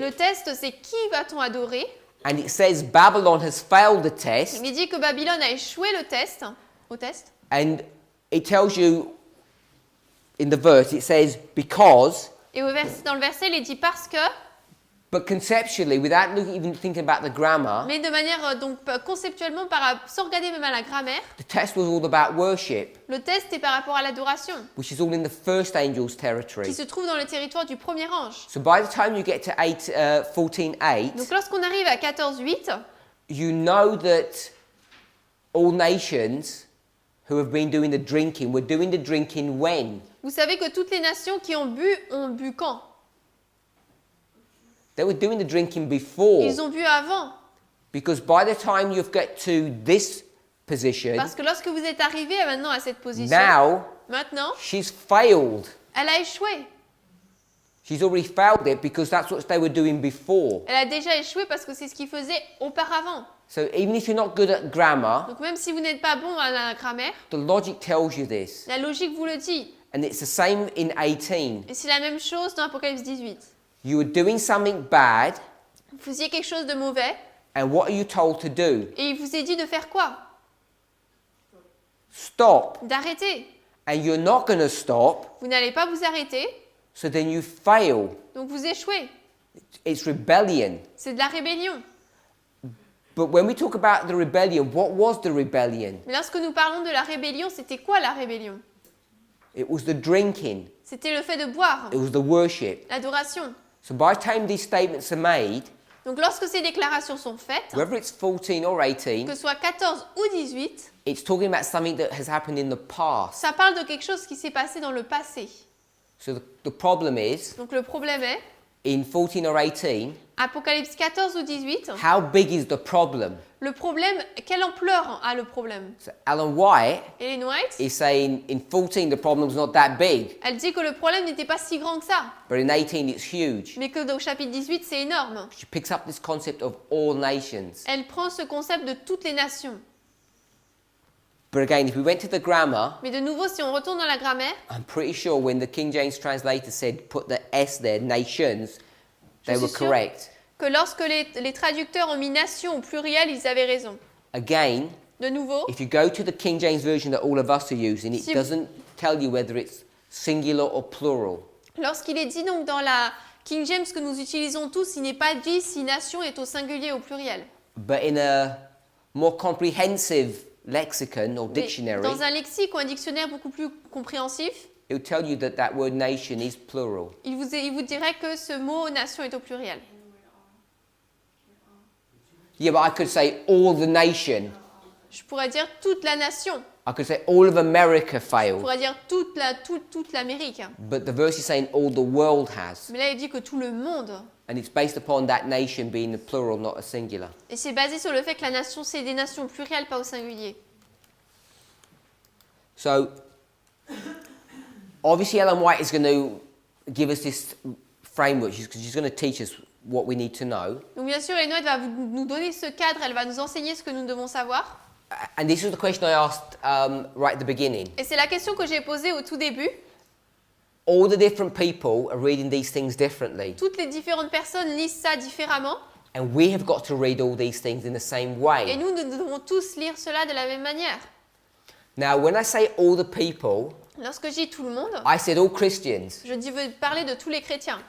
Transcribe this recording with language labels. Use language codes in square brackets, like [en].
[fr] Le test, c'est qui va-t-on adorer? [en] And it says Babylon has failed the test, [fr] Il dit que Babylone a échoué le test, au test. [en] and it tells you in the verse, it says because [fr] Et dans le verset, il est dit parce que [en] But conceptually, without even thinking about the grammar, [fr] Mais de manière conceptuellement, sans regarder même à la grammaire, [en] the test was all about worship, [fr] le test est par rapport à l'adoration, [en] which is all in the first angel's territory. [fr] qui se trouve dans le territoire du premier ange. [en] So by the time you get to 14:8, [fr] Donc lorsqu'on arrive à 14:8, [en] you know that all nations who have been doing the drinking were doing the drinking when? [fr] vous savez que toutes les nations qui ont bu quand? [en] They were doing the drinking before. [fr] Ils ont bu avant. [en] Because by the time you get to this position, [fr] Parce que lorsque vous êtes arrivé maintenant à cette position, [en] now [fr] maintenant, [en] she's failed. [fr] elle a échoué. [en] She's already failed it because that's what they were doing before. [fr] Elle a déjà échoué parce que c'est ce qu'ils faisaient auparavant. [en] So even if you're not good at grammar, [fr] Donc même si vous n'êtes pas bon à la grammaire, [en] the logic tells you this. [fr] la logique vous le dit. [en] And it's the same in 18. [fr] Et c'est la même chose dans Apocalypse 18. [en] You were doing something bad, [fr] Vous faisiez quelque chose de mauvais [en] and what are you told to do? [fr] et il vous est dit de faire quoi? [en] Stop. [fr] D'arrêter. [en] And you're not going to stop, [fr] Vous n'allez pas vous arrêter, [en] so then you fail. [fr] donc vous échouez. [en] It's rebellion. [fr] C'est de la rébellion. [en] But when we talk about the rebellion, what was the rebellion? [fr] Mais lorsque nous parlons de la rébellion, c'était quoi la rébellion? [en] It was the drinking. [fr] C'était le fait de boire, [en] It was the worship. [fr] l'adoration. [en] So by the time these statements are made, [fr] Donc lorsque ces déclarations sont faites, [en] whether it's 14 or 18, [fr] que ce soit 14 ou 18, [en] it's talking about something that has happened in the past. [fr] ça parle de quelque chose qui s'est passé dans le passé. [en] So the problem is, [fr] Donc le problème est, [en] in 14 or 18, [fr] Apocalypse 14 ou 18, [en] how big is the problem? [fr] le problème, quelle ampleur a le problème? [en] So Alan White [fr] Ellen White, [en] is saying in 14 the problem's not that big, [fr] elle dit que le problème n'était pas si grand que ça, [en] but in 18 it's huge. [fr] mais que au chapitre 18, c'est énorme. [en] She picks up this concept of all nations. [fr] Elle prend ce concept de toutes les nations. [en] But again, if we went to the grammar, [fr] Mais de nouveau, si on retourne dans la grammaire, [en] I'm pretty sure when the King James translator said put the S there, nations, they [fr] Je [en] were [fr] suis sûre [en] correct. [fr] que lorsque les traducteurs ont mis nation au pluriel, ils avaient raison. [en] Again, [fr] De nouveau, [en] if you go to the King James version that all of us are using, it [fr] Si- [en] doesn't tell you whether it's singular or plural. [fr] lorsqu'il est dit donc dans la King James que nous utilisons tous, il n'est pas dit si nation est au singulier ou au pluriel. [en] But in a more comprehensive lexicon or [fr] Mais [en] dictionary, [fr] dans un lexique ou un dictionnaire beaucoup plus compréhensif, [en] it will tell you that that word nation is plural. [fr] il vous dirait que ce mot nation est au plurial. [en] Yeah, but I could say all the nation. [fr] Je pourrais dire toute la nation. [en] I could say all of America [fr] Je [en] failed. [fr] pourrais dire toute l'Amérique. [en] But the verse is saying all the world has. [fr] Mais là, il dit que tout le monde. [en] And it's based upon that nation being a plural, not a singular. [fr] Et c'est basé sur le fait que la nation, c'est des nations plurielles, pas au singulier. [en] So, obviously Ellen White is going to give us this framework. She's going to teach us what we need to know. [fr] Donc bien sûr, Ellen White va nous donner ce cadre, elle va nous enseigner ce que nous devons savoir. [en] And this was the question I asked right at the beginning. [fr] Et c'est la question que j'ai posée au tout début. [en] All the different people are reading these things differently. [fr] Toutes les différentes personnes lisent ça différemment. [en] And we have got to read all these things in the same [fr] Et [en] way. [fr] nous devons tous lire cela de la même manière. [en] Now, when I say all the people, [fr] Lorsque je dis tout le monde, [en] I said all Christians. [fr] je veux parler de tous les chrétiens.